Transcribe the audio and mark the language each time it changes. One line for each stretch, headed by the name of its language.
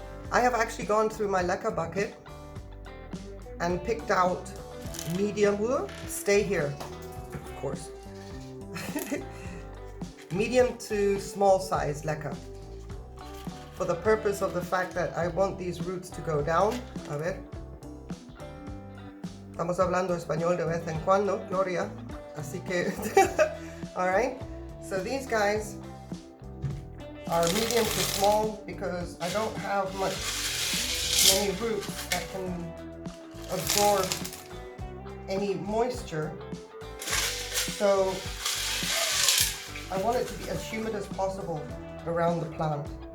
English: I have actually gone through my leca bucket and picked out medium, stay here, of course, medium to small size leca. For the purpose of the fact that I want these roots to go down.
Spanish: A ver. Estamos hablando español de vez en cuando, Gloria. Así que, alright.
English: So these guys are medium to small because I don't have many roots that can absorb any moisture. So I want it to be as humid as possible around the plant.